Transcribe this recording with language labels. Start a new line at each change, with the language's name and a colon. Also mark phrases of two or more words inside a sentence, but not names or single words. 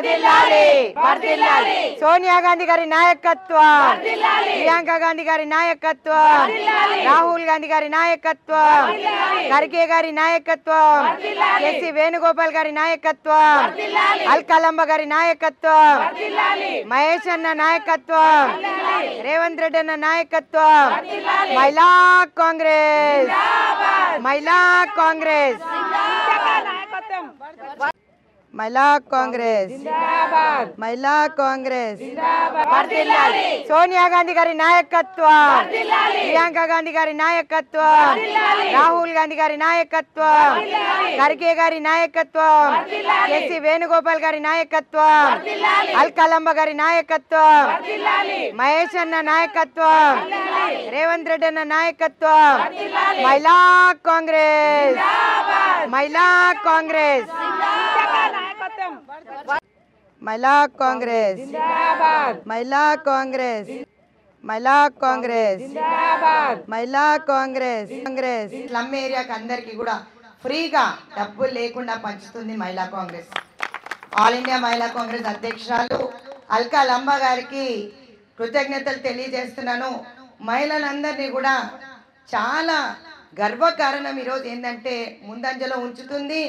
Telugu: సోనియా గాంధీ గారి నాయకత్వం, ప్రియాంక గాంధీ గారి నాయకత్వం, రాహుల్ గాంధీ గారి నాయకత్వం, ఖర్గే గారి నాయకత్వం, కేసీ వేణుగోపాల్ గారి నాయకత్వం, అల్కా గారి నాయకత్వం, మహేశ్ అన్న నాయకత్వం, రేవంత్ రెడ్డి అన్న నాయకత్వం, మహిళా కాంగ్రెస్ మహిళా కాంగ్రెస్ महिला कांग्रेस మహిళా కాంగ్రెస్ జిందాబాద్, మహిళా కాంగ్రెస్ జిందాబాద్, సోనియా గాంధీ గారి నాయకత్వం, ప్రియాంక గాంధీ గారి నాయకత్వం, రాహుల్ గాంధీ గారి నాయకత్వం, ఖర్గే గారి నాయకత్వం, కేసీ వేణుగోపాల్ గారి నాయకత్వం, అల్కా గారి నాయకత్వం, మహేశ్ అన్న నాయకత్వం, రేవంత్ రెడ్డి అన్న నాయకత్వం, మహిళా కాంగ్రెస్ మహిళా కాంగ్రెస్ महिला कांग्रेस మహిళా కాంగ్రెస్ జిందాబాద్, మహిళా కాంగ్రెస్ మహిళా కాంగ్రెస్ జిందాబాద్, మహిళా కాంగ్రెస్ కాంగ్రెస్ స్లమ్ ఏరియాకి అందరికీ కూడా ఫ్రీగా డబ్బులు లేకుండా పంచుతుంది మహిళా కాంగ్రెస్. ఆల్ ఇండియా మహిళా కాంగ్రెస్ అధ్యక్షురాలు అల్కా లంబా గారికి కృతజ్ఞతలు తెలియజేస్తున్నాను. మహిళలందరినీ కూడా చాలా గర్వకారణం ఈరోజు ఏంటంటే ముందంజలో ఉంచుతుంది.